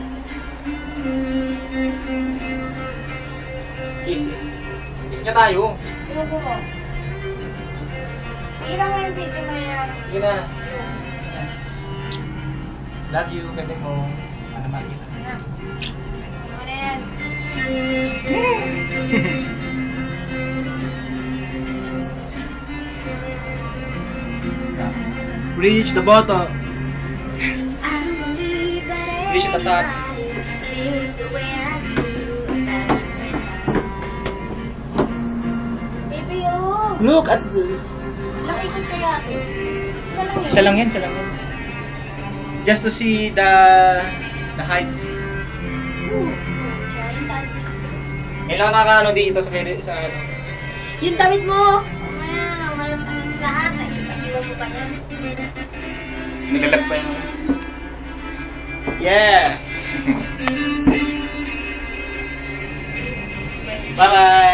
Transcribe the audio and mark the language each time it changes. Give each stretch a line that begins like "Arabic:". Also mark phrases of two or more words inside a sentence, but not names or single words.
Filipino: Kiss. Kiss nga tayo. Inubo mo. Tingnan nga yung video mo yan. Sige na.
English: Love you,
Filipino: bebe ko. Ano makita? Na. Ano na yan?
English: Reach the bottom. Reach the top. Baby, oh. Look at...
Filipino: Laki ko kaya ito. Isa lang yan.
English: Just to see the heights. Giant Alvis.
Filipino: Ngayon lang nakakaano dito sa ano. Yung damit mo! Mamaya, walang anong lahat. Iwan mo pa yan. Naglalag pa yun.
English: Yeah! Bye!